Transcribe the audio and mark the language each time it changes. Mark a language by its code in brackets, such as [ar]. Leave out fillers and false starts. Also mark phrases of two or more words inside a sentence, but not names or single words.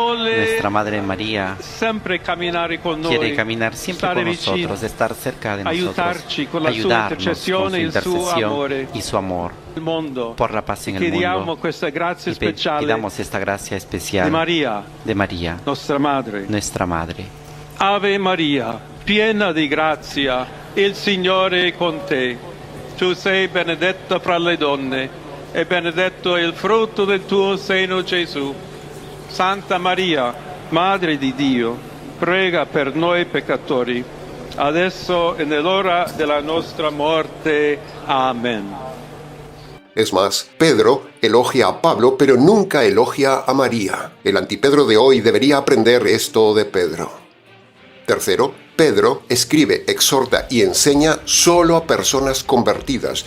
[es] quiere caminar siempre con nosotros, estar cerca de nosotros, ayudarnos con su intercesión y su amor por la paz en el mundo. Y pidamos esta gracia especial de María, nuestra Madre. [it] Ave María, piena di grazia, il Signore è con te. Tu sei benedetta fra le donne, e benedetto è il frutto del tuo seno, Gesù. Santa Maria, Madre di Dio, prega per noi peccatori, adesso e nell'ora della nostra morte. [es] Amén. Es más, Pedro elogia a Pablo, pero nunca elogia a María. El antipedro de hoy debería aprender esto de Pedro. Tercero, Pedro escribe, exhorta y enseña solo a personas convertidas.